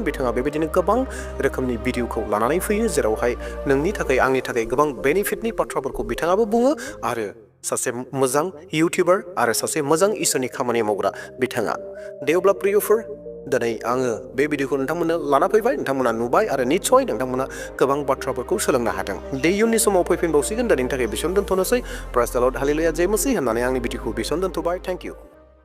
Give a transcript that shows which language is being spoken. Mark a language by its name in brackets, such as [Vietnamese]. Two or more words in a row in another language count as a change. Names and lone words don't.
[Bodo] बिथाङा बेबायदिनो गोबां रोखोमनि भिडिअखौ लानानै फैयो, जेरावहाय नोंनि थाखाय, आंनि थाखाय गोबां बेनिफिटनि बाथ्राफोरखौ बिथाङाबो बुङो, आरो सासे मोजां इउटिउबार आरो सासे मोजां इसोरनि खामानि मावग्रा बिथाङा। दे अब्ला प्रियफोर, दिनै आङो बे भिडिअखौ नोंथांमोननो लाना फैबाय, नोंथांमोना नुबाय, आरो निस्सय नोंथांमोना गोबां बाथ्राफोरखौ सोलोंनो हादों। दे इयुननि समाव फैफिनबावसिगोन। दिनैनि थाखाय बेसेयावनो दोनथ'नोसै। [English] praise the Lord, [Bodo] हालेलुया, जय मसीह होननानै आंनि भिडिअखौ बेसेयावनो दोनथ'बाय। [English] thank you.